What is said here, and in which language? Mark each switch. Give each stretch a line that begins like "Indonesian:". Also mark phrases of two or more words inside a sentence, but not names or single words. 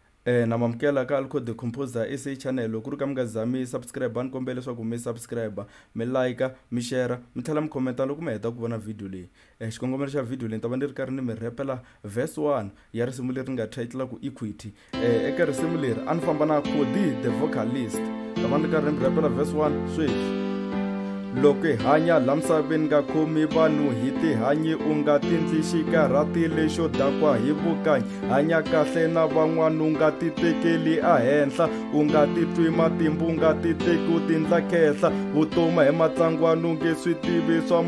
Tsonga: namamkela ka Alco the Composer SA channel loko ri ka mi nga zami subscribe ni kombela leswaku mi subscribe mi like mi share mi tlhela mi commenta loko mi heta ku vona video leyi xikongomelo xa video leyi ni ta va ni ri karhi ni mi rapela verse 1 ya risimu leri nga title ku Equity eka risimu leri a ni famba na Cody the vocalist ta va ni karhi ni mi rapela verse 1 sweswi loko hi hanya la misaveni nga khomi vanhu hi tihanyi u nga tindli xikarhati lexo dakwa hi vukanyi hanya kahle na van'wana u nga ti tekeli ehenhla u nga titwi matimbu u nga ti teki u tindla khenhla vutomi hi matlangwana u nge swi tivi swa